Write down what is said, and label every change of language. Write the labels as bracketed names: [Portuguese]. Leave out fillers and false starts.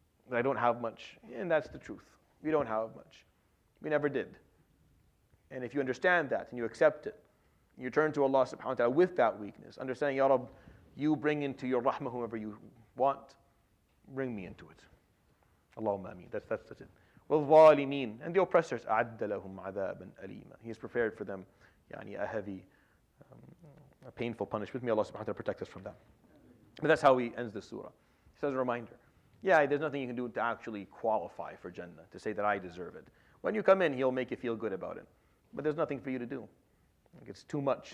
[English] That I don't have much. And that's the truth. We don't have much. We never did. And if you understand that and you accept it, you turn to Allah subhanahu wa ta'ala with that weakness, understanding, Ya Rabb, you bring into your rahmah whomever you want, bring me into it. Allahumma ameen. That's it. [Arabic] وَالظَّالِمِينَ, [English] and the oppressors, [Arabic] أَعَدَّ لَهُمْ عَذَابًا أَلِيمًا. [English] He has prepared for them a heavy, a painful punishment. May Allah subhanahu wa ta'ala protect us from that. But that's how He ends the surah. He says a reminder. Yeah, there's nothing you can do to actually qualify for Jannah, to say that I deserve it. When you come in, He'll make you feel good about it. But there's nothing for you to do. It's too much.